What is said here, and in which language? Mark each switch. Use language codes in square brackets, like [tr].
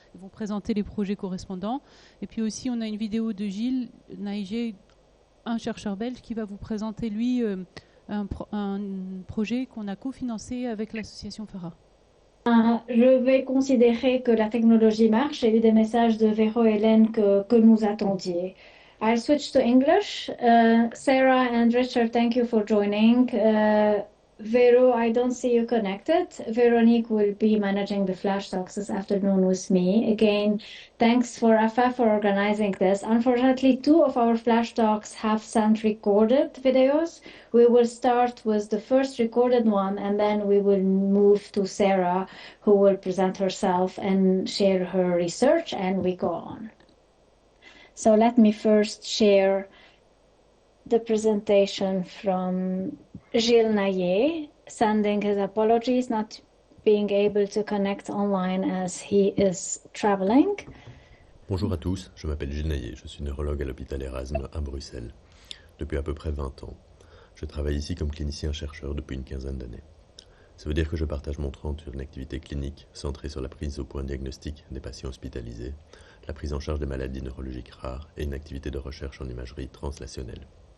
[fr] Ils vont présenter les projets correspondants. Et puis aussi, on a une vidéo de Gilles, Naeije, un chercheur belge, qui va vous présenter, lui, un projet qu'on a cofinancé avec l'association Fara. Je vais considérer que la technologie marche. J'ai eu des messages de Véro et Hélène que nous attendiez. [en] I'll switch to English. Sarah and Richard, thank you for joining. Vero, I don't see you connected. Véronique will be managing the flash talks this afternoon with me. Again, thanks for AFAF for organizing this. Unfortunately, 2 of our flash talks have sent recorded videos. We will start with the first recorded one, and then we will move to Sara, who will present herself and share her research, and we go on. So let me first share the presentation from Gilles Naeije, sending his apologies not being able to connect online as he is traveling. [fr] Bonjour à tous, je m'appelle Gilles Naeije, je suis neurologue à l'hôpital Erasme à Bruxelles depuis à peu près 20 ans. Je travaille ici comme clinicien-chercheur depuis une quinzaine d'années. Ça veut dire que je partage mon temps sur une activité clinique centrée sur la prise au point diagnostic des patients hospitalisés, la prise en charge des maladies neurologiques rares et une activité de recherche en imagerie translationnelle.